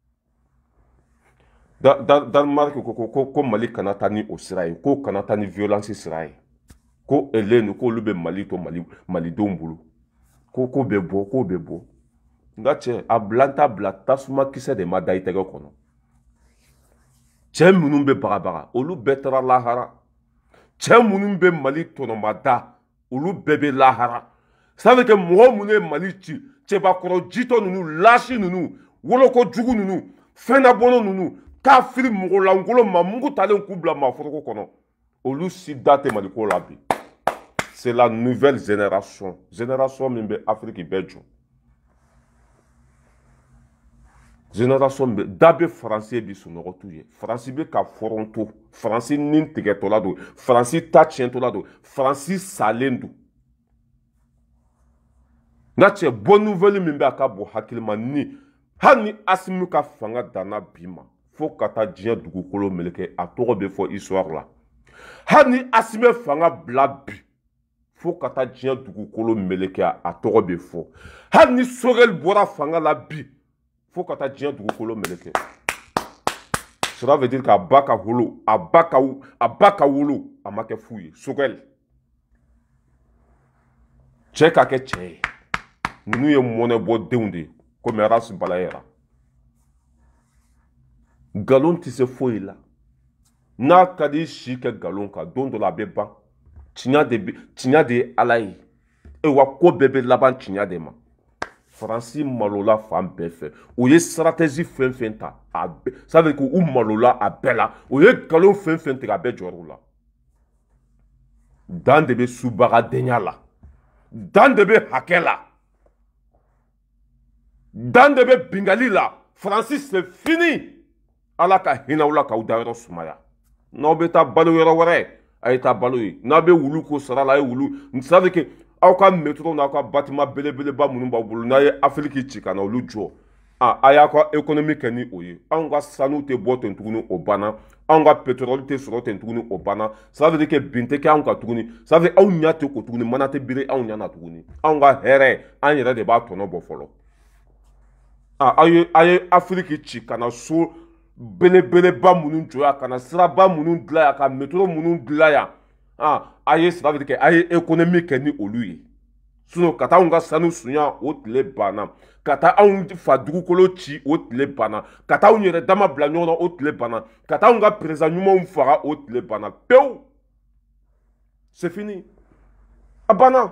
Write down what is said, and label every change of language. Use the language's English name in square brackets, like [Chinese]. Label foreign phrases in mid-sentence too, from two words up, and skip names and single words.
[Bambara] Danemark ko Mali kana taa ni o sira ye, ko kana taa ni violence sira ye, ko Eleni k'olu bɛ Mali to Malidenw bolo, ko bɛ bɔ, ko bɛ bɔ. N ka cɛ a bila tasuma kisɛ de ma da i tɛgɛ kɔnɔ. Cɛ minnu bɛ bagabaga olu bɛɛ taara lahara. Cɛ minnu bɛ Mali tɔnɔmada olu bɛɛ bɛ lahara. [French] Ça veut dire que [Bambara] mɔgɔ minnu ye Mali ci, cɛbakɔrɔ jitɔ ninnu, lasi ninnu, wolokojugu ninnu, fɛnnabɔnɔ ninnu, kafiri mɔgɔlankolon mamugu talen k'u bila maaforoko kɔnɔ, olu si da tɛ Maliko la bi. [French] C'est la nouvelle génération. [Bambara] Génération min bɛ Afrique bɛɛ jɔ. Génération min bɛ da bɛ Faransi bi sunɔgɔ t'u ye. Faransi bɛ ka fɔrɔnto. Faransi ni tigɛtɔ la don. Faransi ta tiɲɛtɔ la don. Faransi salen don. N'a cɛ [French] bonne nouvelle [Bambara] min bɛ a ka bɔ hakilima ni hali ni Asimi ka fanga danna bi ma fo ka taa diɲɛ dugukolo meleke a tɔgɔ bɛ fɔ histoire la. Hali ni Asimi fanga bila bi fo ka taa diɲɛ dugukolo meleke a tɔgɔ bɛ fɔ. Hali ni Sogɛli bɔra fanga la bi fo ka taa diɲɛ dugukolo meleke. [French] Cela veut dire qu'à [Bambara] ba ka wolo, a ba ka wolo a ma kɛ fu ye. Sogɛli cɛ ka kɛ cɛ ye. Ninnu ye mɔnɛ bɔ denw de ye komi Arasi Balayera. Nkalon tɛ se foyi la. N'a ka di si kɛ nkalon kan don dɔ la a bɛ ban. Tiɲɛ de ye Ala ye. Wa ko bɛɛ bɛ laban tiɲɛ de ma. Faransi malola fan bɛɛ fɛ. U ye stratégie fɛn fɛn ta a bɛɛ. [French] Ça veut dire [Bambara] k'u malola a bɛɛ la. U ye nkalon fɛn fɛn tigɛ a bɛɛ jɔr'u la. Dan de bɛ subagadenya la. Dan de bɛ hakɛ la. Dan de bɛ bingali la. [French] Faransi c'est fini. [Bambara] Ala ka hinɛ aw la k'aw da yɔrɔ sumaya. N'aw bɛ taa balo yɔrɔ wɛrɛ a ye taa balo ye. N'a bɛ wulu ko sara la a ye wulu. [French] Ça veut dire que [Bambara] aw ka métro n'aw ka bâtiment belebeleba minnu b'aw bolo n'a ye Afiriki ci ka na olu jɔ. A y'a ka économie kɛ ni o ye. Anw ka sanu tɛ bɔ ten tuguni o banna. Anw ka pétrole tɛ sɔrɔ ten tuguni o banna. [French] Ça veut dire que [Bambara] bin tɛ kɛ anw kan tuguni. [French] Ça veut dire [Bambara] aw ɲɛ tɛ ko tuguni, mana tɛ biri anw ɲɛ na tuguni. Anw ka hɛrɛ an yɛrɛ de b'a tɔnɔ bɔ fɔlɔ. A ye Afiriki ci ka na so belebeleba minnu jɔ yan, ka na siraba minnu dilan yan, ka métro minnu dilan yan. A ye [French] ça veut dire que [Bambara] a ye économie kɛ ni olu ye. Sinon ka taa anw ka sanu suɲa o tile banna. Ka taa anw fa dugukolo ci o tile banna. Ka taa anw yɛrɛ dama bila ɲɔgɔn na o tile banna. Ka taa anw ka président ɲumanw faga o tile banna. Pewu. [French] C'est fini. [Bambara] A banna.